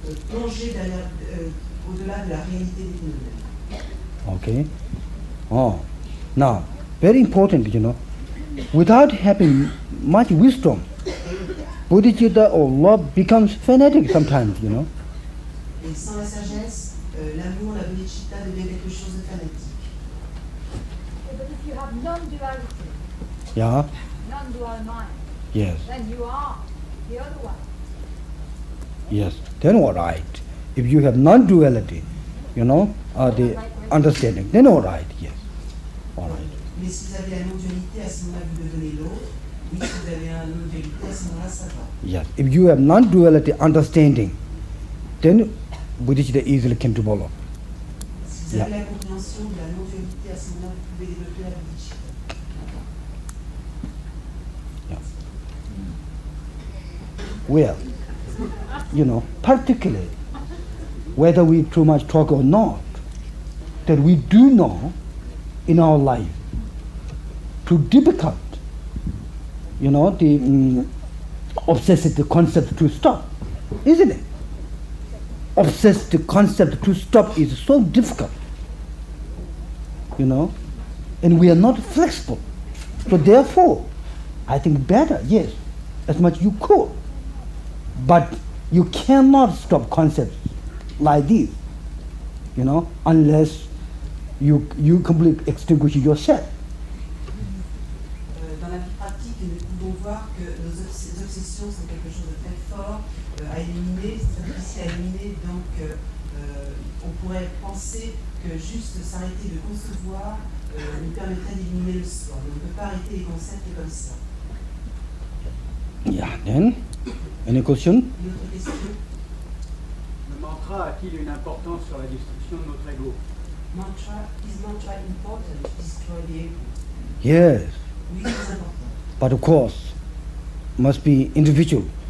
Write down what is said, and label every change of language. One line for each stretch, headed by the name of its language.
French: plonger au-delà de la réalité de nous-mêmes.
English: Okay. Oh, now, very important, without having much wisdom, bodhicitta or love becomes fanatic sometimes,
French: Et sans la sagesse, l'amour, la bodhicitta devient quelque chose de fanatique.
English: But if you have non-duality, Yeah, non-dual mind, yes, then you are the other one. yes. Then all right. If you have non-duality, the understanding, then all right, yes. All right.
French: Mais si vous avez la non-dualité, à ce moment-là, vous devenez l'autre. Oui, si vous avez la non-dualité, à ce moment-là, ça va.
English: Yes. If you have non-duality understanding, then bodhicitta easily can develop.
French: Si vous avez la compréhension de la non-dualité, à ce moment-là, vous pouvez développer la bodhicitta.
English: Well, particularly, whether we too much talk or not, that we do know in our life too difficult, the obsessive concept to stop, isn't it? Obsessive concept to stop is so difficult, and we are not flexible. So therefore, I think better, yes, as much you could, but you cannot stop concepts like this, unless you completely extinguish yourself.
French: Dans la vie pratique, nous pouvons voir que nos obsessions sont quelque chose de très fort à éliminer, c'est très difficile à éliminer, donc on pourrait penser que juste s'arrêter de concevoir nous permettrait d'éliminer le soi. On ne peut pas arrêter les concepts comme ça.
English: Yeah, then, any question?
French: Une autre question? Le mantra a-t-il une importance sur la destruction de notre ego?
English: Is mantra important to destroy the ego? Yes,
French: Oui, c'est important.
English: but of course, must be individual